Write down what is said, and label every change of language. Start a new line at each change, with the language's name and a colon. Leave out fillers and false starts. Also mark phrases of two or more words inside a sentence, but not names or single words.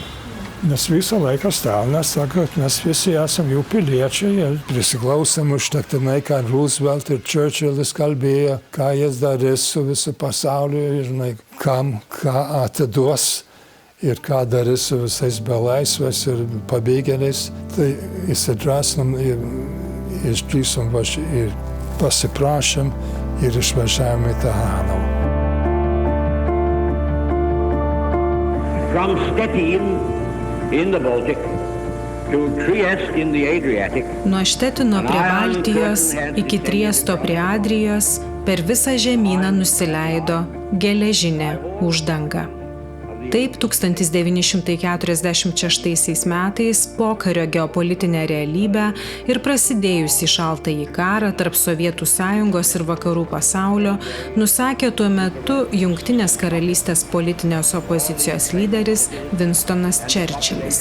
Lithuanian: Nes visą laiką Stalinas sako, kad mes visi esame jų piliečiai ir prisiklausėm užtektinai, ką Roosevelt ir Churchillis kalbėjo, ką jis darys su visu pasauliu ir kam ką atiduos ir ką darys su visais belaisvės ir pabėgėliais. Tai įsidrasnom ir išdrįsom ir pasiprašėm ir išvažiavom į tą Hanau.
English: From Stettin in the Baltic to Trieste in the Adriatic.
Lithuanian: Nuo Štetino prie Baltijos iki Triesto prie Adrijos per visą žemyną nusileido geležinė uždanga. Taip 1946 metais pokario geopolitinę realybę ir prasidėjusį šaltąjį karą tarp Sovietų Sąjungos ir vakarų pasaulio nusakė tuo metu Jungtinės karalystės politinės opozicijos lyderis Winstonas Churchillis.